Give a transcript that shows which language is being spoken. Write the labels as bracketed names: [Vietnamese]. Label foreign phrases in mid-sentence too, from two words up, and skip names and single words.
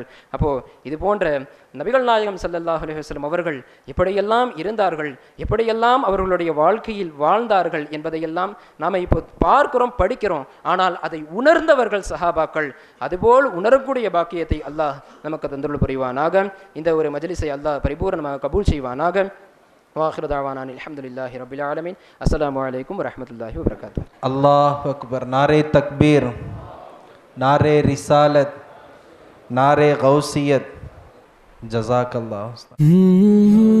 [Tamil] அப்போ இது போன்ற நபிகள் நாயகம் [Arabic] صلى الله عليه وسلم [Tamil] அவர்கள் எப்படியெல்லாம் இருந்தார்கள், எப்படியெல்லாம் அவர்களுடைய வாழ்க்கையில் வாழ்ந்தார்கள் என்பதையெல்லாம் நாம் இப்போ பார்க்கிறோம், படிக்கிறோம். ஆனால் அதை உணர்ந்தவர்கள் சஹாபாக்கள். அதுபோல் உணரக்கூடிய பாக்கியத்தை அல்லாஹ் நமக்கு தந்துள்ள புரிவானாக. இந்த ஒரு மஜ்லிஸை அல்லாஹ் பரிபூர்ணமாக கபூல் செய்வானாக. [Arabic] واخر دعوانا الحمد لله رب العالمين. السلام عليكم ورحمة الله وبركاته. الله أكبر. [Urdu] نعرۂ تکبیر، نعرۂ رسالت، نعرۂ غوثیت. जज़ाकल्लाह.